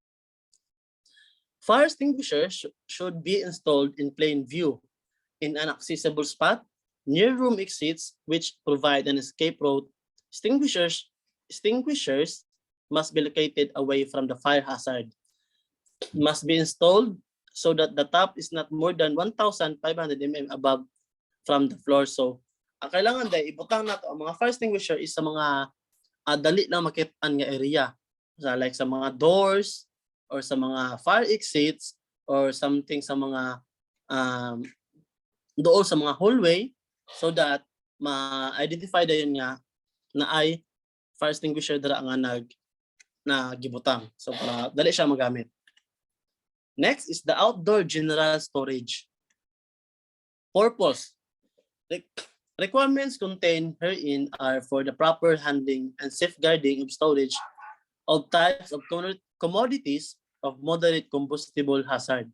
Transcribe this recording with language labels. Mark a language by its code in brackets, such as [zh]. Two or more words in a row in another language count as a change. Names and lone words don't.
[en] Fire extinguishers should be installed in plain view, in an accessible spot, near room exits which provide an escape route. Extinguishers must be located away from the fire hazard. Must be installed so that the top is not more than 1,500 mm above from the floor. So, [ceb] ang kailangan dahil ibutang nato ang mga fire extinguisher is sa mga dali lang makitaan nga area. So, like sa mga doors or sa mga [en] fire exits or something [ceb] sa mga doon sa mga hallway [en] so that [ceb] ma-identify da yun nga na ay fire extinguisher dara nga na gibutang. So, dali siya magamit. [en] Next is the outdoor general storage. Purpose. Requirements contained herein are for the proper handling and safeguarding of storage of types of commodities of moderate combustible hazard.